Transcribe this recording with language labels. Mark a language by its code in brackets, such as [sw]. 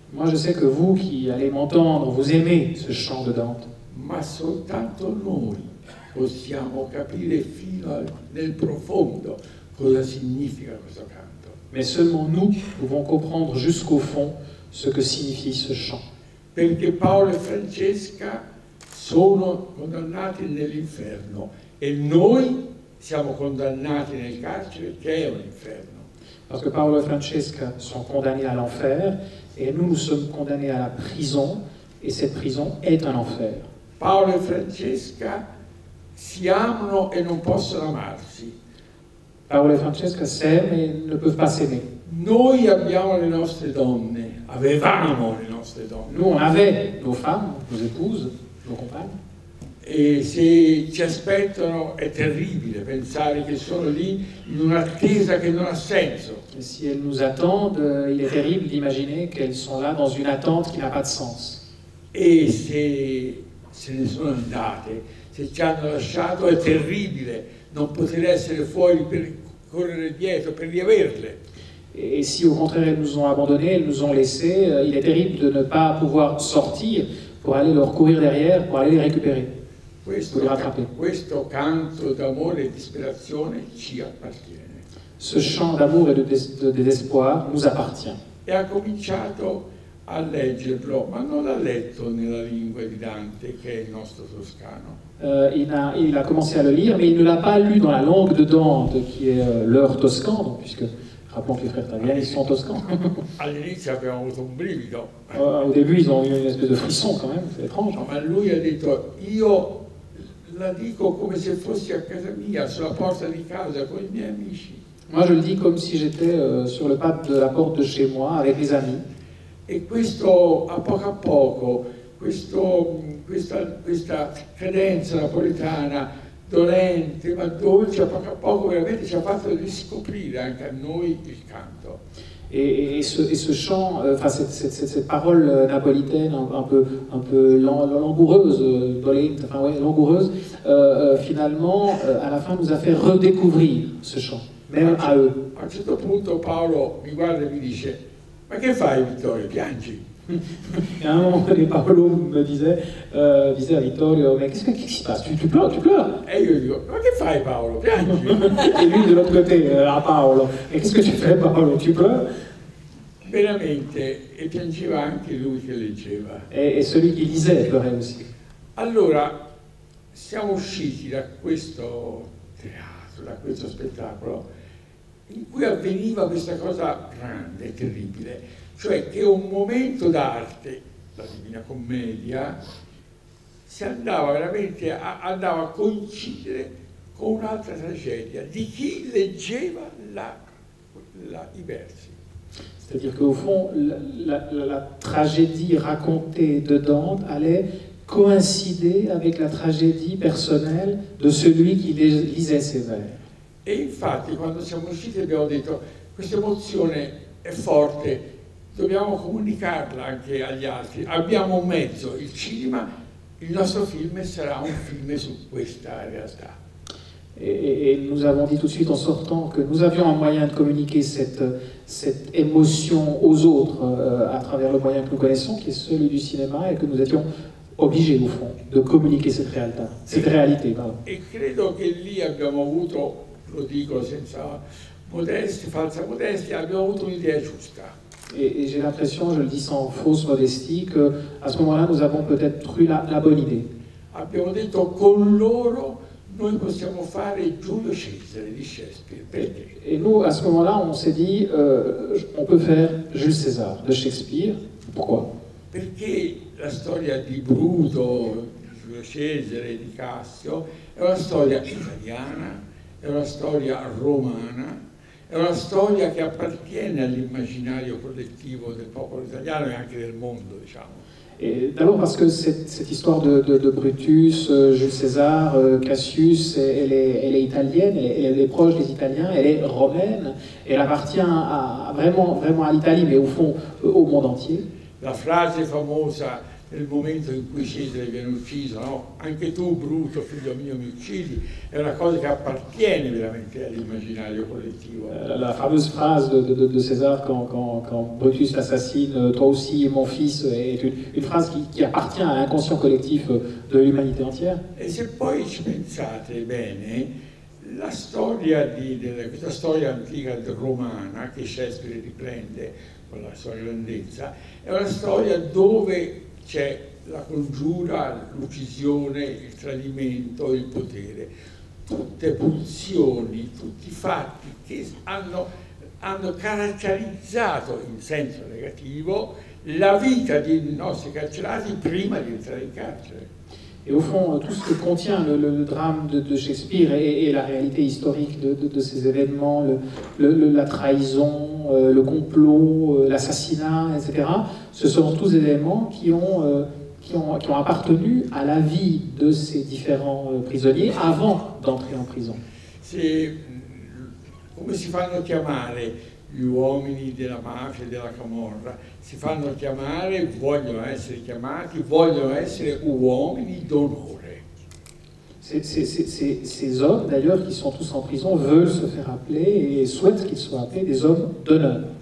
[fr] Moi je sais que vous qui allez m'entendre, vous aimez ce chant de Dante. [it] Ma soltanto noi possiamo capire fino nel profondo cosa significa questo canto. [fr] Mais seulement nous pouvons comprendre jusqu'au fond ce que signifie ce chant. [it] Perché Paolo e Francesca sono condannati nell'inferno e noi siamo condannati nel carcere che è un inferno. [fr] Parce que Paolo e Francesca sont condamnés à l'enfer et nous sommes condamnés à la prison, et cette prison est un enfer. [it] Paolo e Francesca si amano e non possono amarsi. [fr] Paolo e Francesca s'aiment et ne peuvent pas s'aimer. [it] Noi abbiamo le nostre donne, avevamo le nostre donne. [fr] Nous on avait nos femmes, nos épouses, nos compagnes. [it] E se ci aspettano è terribile pensare che sono lì in un'attesa che non ha senso. [fr] Et si elles nous attendent, il est terrible d'imaginer qu'elles sont là dans une attente qui n'a pas de sens. [it] E se se ne sono andate, se ci hanno lasciato è terribile non poter essere fuori per correre dietro, per riaverle. [fr] Et si au contraire elles nous ont abandonnés, elles nous ont laissés, il est terrible de ne pas pouvoir sortir pour aller leur courir derrière, pour aller les récupérer, pour les rattraper. [it] Questo canto d'amore e disperazione ci appartiene. [fr] Ce chant d'amour et de désespoir nous appartient. [it] E ha cominciato a leggerlo, ma non l'ha letto nella lingua di Dante, che è il nostro toscano. [fr] Il a commencé à le lire, mais il ne l'a pas lu dans la langue de Dante, qui est leur toscan, donc, puisque rappelons que les frères Taviani sont toscans. [it] All'inizio abbiamo avuto un brivido. [fr] Au début, ils ont eu une espèce de frisson quand même, c'est étrange. [it] No, ma lui ha detto, io la dico come se fossi a casa mia, sulla porta di casa, con i miei amici. [fr] Moi, je le dis comme si j'étais sur le pas de la porte de chez moi, avec mes amis. [it] E questo, a poco, questa cadenza napoletana, dolente ma dolce, a poco veramente ci ha fatto riscoprire anche a noi il canto. [fr] Et ce chant, enfin cette parole napolitaine un peu langoureuse, dolente, enfin ouais, langoureuse, finalement, à la fin, nous a fait redécouvrir ce chant, même à eux. [it] A un certo punto Paolo mi guarda e mi dice: ma che fai, Vittorio, piangi? [fr] Et à un moment donné, Paolo me disait à Vittorio, mais qu'est-ce qui se passe, tu pleures? [it] E io dico: ma che fai, Paolo, piangi? [fr] Et lui de l'autre côté, à Paolo, et qu'est-ce que tu fais, Paolo, tu pleures? [it] Veramente, e piangeva anche lui che leggeva. [fr] Et celui qui lisait pleurait aussi. [it] Allora, siamo usciti da questo teatro, da questo spettacolo, in cui avveniva questa cosa grande e terribile, cioè che un momento d'arte, la Divina Commedia, si andava veramente andava a coincidere con un'altra tragedia di chi leggeva i versi. [fr] C'est-à-dire qu'au fond, la tragédie racontée de Dante allait coïncider avec la tragédie personnelle de celui qui lisait ces vers. [it] E infatti quando siamo usciti abbiamo detto: questa emozione è forte, dobbiamo comunicarla anche agli altri. Abbiamo un mezzo, il cinema, il nostro film sarà un film su questa realtà. [fr] Et nous avons dit tout de suite en sortant que nous avions un moyen de communiquer cette émotion aux autres à travers le moyen que nous connaissons, qui est celui du cinéma, et que nous étions obligés, au fond, de communiquer cette réalité. Pardon. [it] E credo che lì abbiamo avuto, lo dico senza falsa modestia, abbiamo avuto un'idea giusta. [fr] Et j'ai l'impression, je le dis sans fausse modestie, qu'à ce moment-là, nous avons peut-être eu la bonne idée. [it] Abbiamo detto: con loro noi possiamo fare Giulio Cesare di Shakespeare. Perché? [fr] Et nous, à ce moment-là, on s'est dit, on peut faire Jules César de Shakespeare. Pourquoi? [it] Perché la storia di Bruto, di Giulio Cesare, di Cassio, è una storia italiana, è una storia romana, è una storia che appartiene all'immaginario collettivo del popolo italiano e anche del mondo, diciamo. [fr] D'abord parce que cette histoire de Brutus, Jules César, Cassius, elle est italienne, elle est proche des Italiens, elle est romaine, elle appartient vraiment à l'Italie, mais au fond au monde entier. [it] La frase famosa nel momento in cui Cesare viene ucciso, no? Anche tu, Bruto, figlio mio, mi uccidi, è una cosa che appartiene veramente all'immaginario collettivo. [fr] La fameuse phrase de César quand Brutus l'assassine, toi aussi mon fils, est une phrase qui appartient à l'inconscient collectif de l'humanité entière. [it] E se poi ci pensate bene, la storia questa storia antica romana che Shakespeare riprende con la sua grandezza, è una storia dove c'è la congiura, l'uccisione, il tradimento, il potere, tutte pulsioni, tutti fatti che hanno caratterizzato in senso negativo la vita dei nostri carcerati prima di entrare in carcere. [fr] Et au fond, tout ce que contient le drame de Shakespeare et la réalité historique de ces événements, la trahison, le complot, l'assassinat, etc., ce sont tous des éléments qui ont appartenu à la vie de ces différents prisonniers avant d'entrer en prison. [it] Come si fanno chiamare gli uomini della mafia e della camorra si fanno chiamare, vogliono essere chiamati, vogliono essere uomini d'onore. [fr] Ces hommes, d'ailleurs, qui sont tous en prison, veulent se faire appeler et souhaitent qu'ils soient appelés des hommes d'honneur.